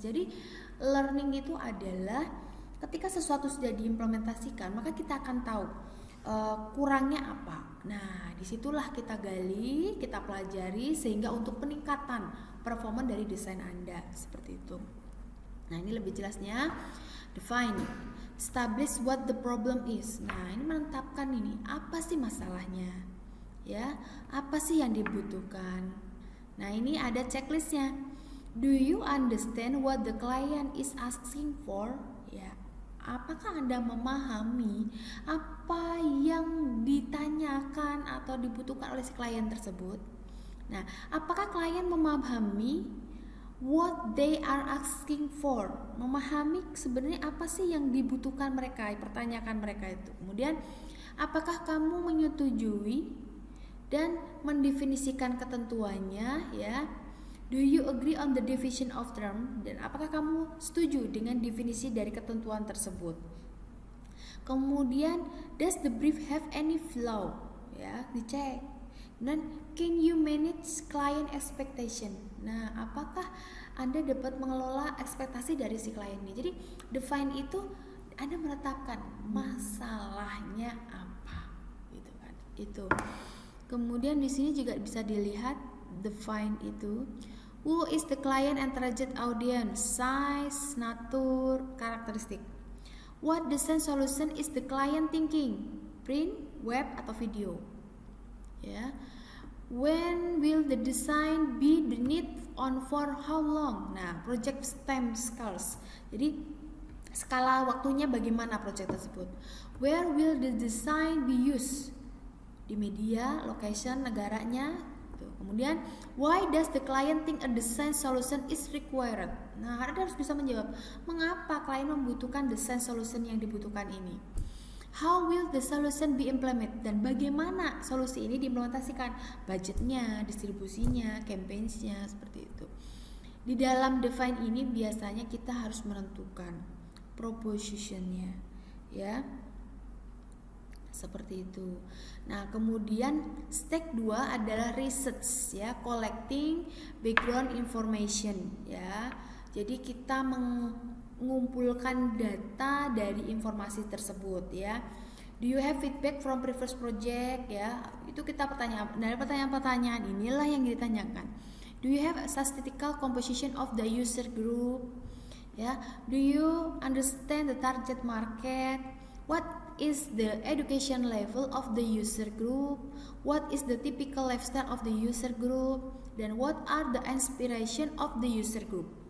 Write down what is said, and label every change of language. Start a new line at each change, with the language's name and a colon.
Indonesian: Jadi learning itu adalah ketika sesuatu sudah diimplementasikan, maka kita akan tahu kurangnya apa. Nah, disitulah kita gali, kita pelajari sehingga untuk peningkatan performa dari desain Anda seperti itu. Nah, ini lebih jelasnya.
English: Define, establish what the problem is.
Indonesian: Nah, ini menetapkan ini apa sih masalahnya, ya, apa sih yang dibutuhkan. Nah, ini ada checklistnya.
English: Do you understand what the client is asking for?
Indonesian: Ya, apakah Anda memahami apa yang ditanyakan atau dibutuhkan oleh si klien tersebut? Nah, apakah klien memahami
English: what they are asking for?
Indonesian: Memahami sebenarnya apa sih yang dibutuhkan mereka, pertanyakan mereka itu. Kemudian, apakah kamu menyetujui dan mendefinisikan ketentuannya, ya?
English: Do you agree on the definition of term?
Indonesian: Dan apakah kamu setuju dengan definisi dari ketentuan tersebut?
English: Kemudian, does the brief have any flaw?
Indonesian: Ya, dicek.
English: Dan can you manage client expectation?
Indonesian: Nah, apakah Anda dapat mengelola ekspektasi dari si klien ini? Jadi, define itu Anda menetapkan masalahnya apa, gitu kan? Itu. Kemudian di sini juga bisa dilihat define itu.
English: Who is the client and target audience? Size, nature, karakteristik. What design solution is the client thinking? Print, web, atau video? Ya. When will the design be the need on for how long?
Indonesian: Nah,
English: project time scales.
Indonesian: Jadi skala waktunya bagaimana project tersebut?
English: Where will the design be used?
Indonesian: Di media, location, negaranya.
English: Kemudian, why does the client think a design solution is required?
Indonesian: Nah, Anda harus bisa menjawab, mengapa klien membutuhkan design solution yang dibutuhkan ini?
English: How will the solution be implemented?
Indonesian: Dan bagaimana solusi ini diimplementasikan? Budgetnya, distribusinya, campaigns-nya, seperti itu. Di dalam define ini biasanya kita harus menentukan proposition-nya, ya. seperti itu. Nah, kemudian step 2 adalah research ya,
English: collecting background information
Indonesian: ya. Jadi kita mengumpulkan data dari informasi tersebut ya.
English: Do you have feedback from previous project ya?
Indonesian: Itu kita dari pertanyaan-pertanyaan inilah yang ditanyakan.
English: Do you have a statistical composition of the user group? Ya, do you understand the target market? What is the education level of the user group? What is the typical lifestyle of the user group? Dan what are the inspiration of the user group?